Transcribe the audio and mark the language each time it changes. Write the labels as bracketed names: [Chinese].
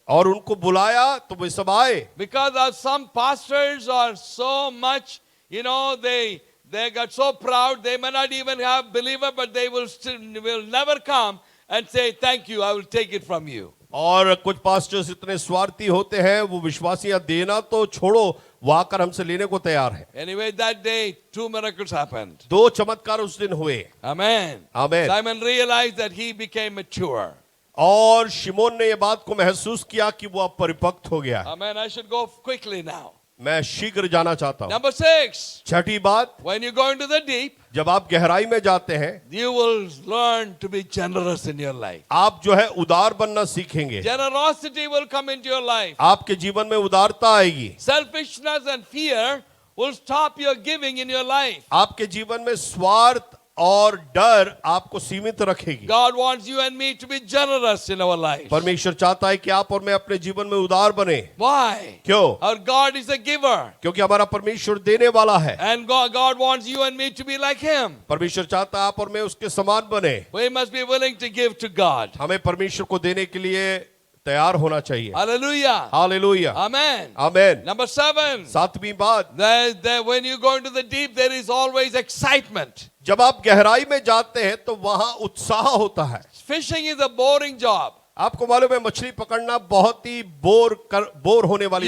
[Hindi] और उनको बुलाया तो वे सब आए। [English] Because of some pastors are so much, they got so proud, they may not even have believer, but they will never come and say, thank you, I will take it from you. [Hindi] और कुछ pastors इतने स्वार्थी होते हैं, वो विश्वासियां देना तो छोड़ो, वो आकर हमसे लेने को तैयार है। [English] Anyway, that day, 2 miracles happened. [Hindi] 2 चमत्कार उस दिन हुए। [English] Amen. Amen. Simon realized that he became mature. [Hindi] और शिमोन ने ये बात को महसूस किया कि वो अब परिपक्व हो गया है। [English] Amen. I should go quickly now. [Hindi] मैं शीघ्र जाना चाहता हूँ। [English] Number 6. [Hindi] छठी बात, [English] When you go into the deep, [Hindi] जब आप गहराई में जाते हैं, [English] you will learn to be generous in your life. [Hindi] आप जो है उदार बनना सीखेंगे। [English] Generosity will come into your life. [Hindi] आपके जीवन में उदारता आएगी। [English] Selfishness and fear will stop your giving in your life. [Hindi] आपके जीवन में स्वार्थ और डर आपको सीमित रखेगी। [English] God wants you and me to be generous in our life. [Hindi] परमेश्वर चाहता है कि आप और मैं अपने जीवन में उदार बने। [English] Why? [Hindi] क्यों? [English] Our God is a giver. [Hindi] क्योंकि हमारा परमेश्वर देने वाला है। [English] And God wants you and me to be like Him. [Hindi] परमेश्वर चाहता है आप और मैं उसके समान बने। [English] We must be willing to give to God. [Hindi] हमें परमेश्वर को देने के लिए तैयार होना चाहिए। [English] Hallelujah. [Hindi] हालेलुया। [English] Amen. [Hindi] आमेन। [English] Number 7. [Hindi] 7वीं बात, [English] When you go into the deep, there is always excitement. [Hindi] जब आप गहराई में जाते हैं तो वहां उत्साह होता है। [English] Fishing is a boring job. [Hindi] आपको मालूम है मछली पकड़ना बहुत ही बोर होने वाली